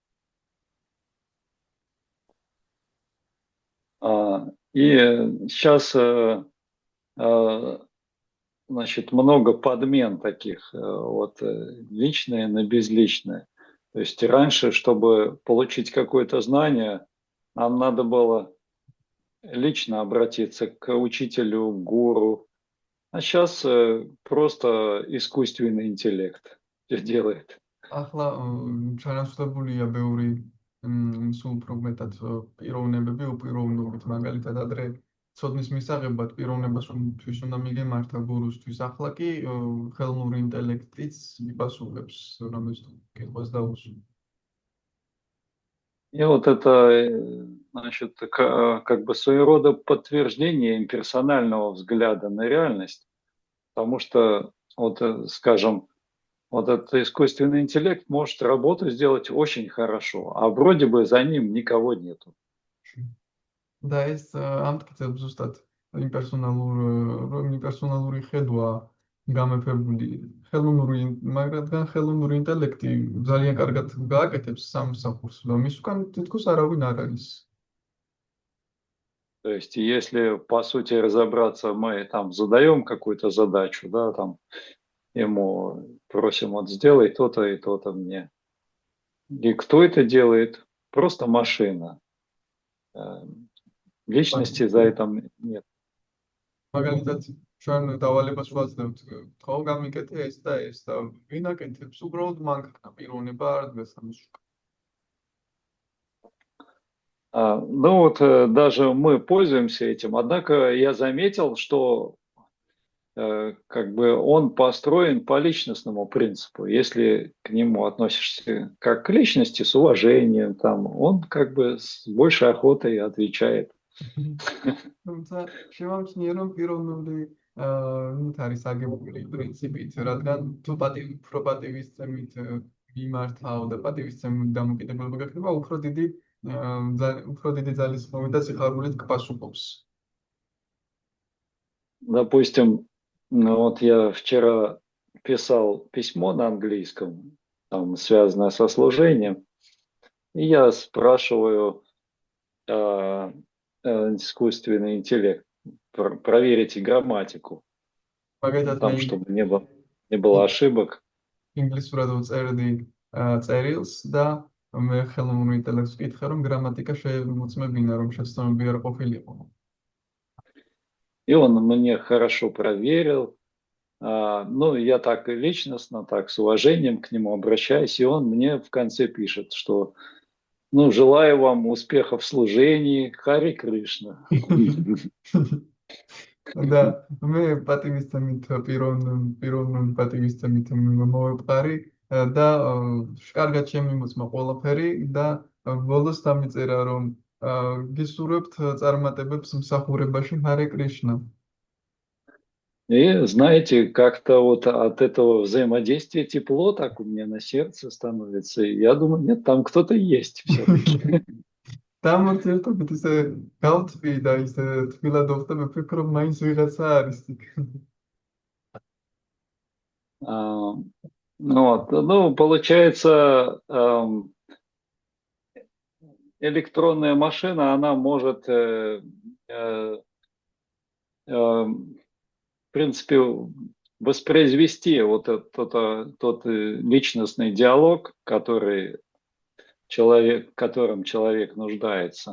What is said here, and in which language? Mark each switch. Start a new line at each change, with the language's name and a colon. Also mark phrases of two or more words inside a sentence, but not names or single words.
Russian: И сейчас значит, много подмен таких, вот личное на безличное. То есть раньше, чтобы получить какое-то знание, нам надо было лично обратиться к учителю, гуру. А сейчас просто искусственный интеллект все делает.
Georgian: ახლა ჩანაცვლებულია ბევრი სულ უფრო მეტად პიროვნებები უპიროვნობით, მაგალითად ადრე ცოდნის მისაღებად პიროვნებასთვის უნდა მიგემართა გურუსთვის, ახლა კი ხელოვნური ინტელექტიც იპასუხებს რამეს თუ კითხვას დაუსვი.
Russian: И вот это, значит, как бы своего рода подтверждение имперсонального взгляда на реальность, потому что, вот, скажем, вот этот искусственный интеллект может работу сделать очень хорошо, а вроде бы за ним никого нету.
Georgian: და ეს ამტკიცებს ზუსტად იმპერსონალური ხედვა გამეფებული მაგრამ ხელოვნური ინტელექტი ძალიან კარგად გააკეთებს სამსახურს, მის უკან თითქოს არავინ არ არის.
Russian: То есть, если по сути разобраться, мы там задаем какую-то задачу, да, там ему просим, вот сделай то-то и то-то мне. И кто это делает? Просто машина. Личности за этим нет.
Georgian: მაგალითად, ჩვენ დავალებას ვაძლევთ, ხო გამიკეთე ეს და ვინ აკეთებს? უბრალოდ მანქანა პიროვნება არ დგას ამის უკან.
Russian: Ну вот даже мы пользуемся этим, однако я заметил, что как бы он построен по личностному принципу. Если к нему относишься как к личности, с уважением, там, он как бы с большей охотой отвечает.
Georgian: თუმცა შემამჩნია რომ პიროვნული არის აგებული პრინციპით, რადგან თუ პატივისცემით მიმართავ და პატივისცემით დამოკიდებულება გაქნება, უფრო დიდი ძალისხმევით და სიხარულით გპასუხობს.
Russian: Допустим, ну вот я вчера писал письмо на английском, там, связанное со служением, и я спрашиваю искусственный интеллект, проверите грамматику, там, чтобы не было ошибок.
Georgian: ინგლისურად ვწერდი წერილს და მე ხელოვნურ ინტელექტს ვკითხე, რომ გრამატიკა შემოწმებინა, რომ შეცდომები არ ყოფილიყო.
Russian: И он мне хорошо проверил. Ну, я так личностно, так с уважением к нему обращаюсь, и он мне в конце пишет, что ну, желаю вам успеха в служении, Хари Кришна. Да,
Georgian: მე პატივისცემით პიროვნული პატივისცემით მოვებყარი და კარგად შემიმოწმა ყველაფერი და ბოლოს დამიწერა რომ გისურვებთ წარმატებებს მსახურებაში Харе Кришна.
Russian: И знаете, как-то вот от этого взаимодействия тепло так у меня на сердце становится. И я думаю, нет, там кто-то есть все-таки.
Georgian: Там ურთიერთობით ისე გავწვი და ისე თბილად ვხდები, ვფიქრობ მაინც ვიღაცა არის იქ.
Russian: Ну, получается, электронная машина, она может, в принципе, воспроизвести вот тот личностный диалог, которым человек нуждается.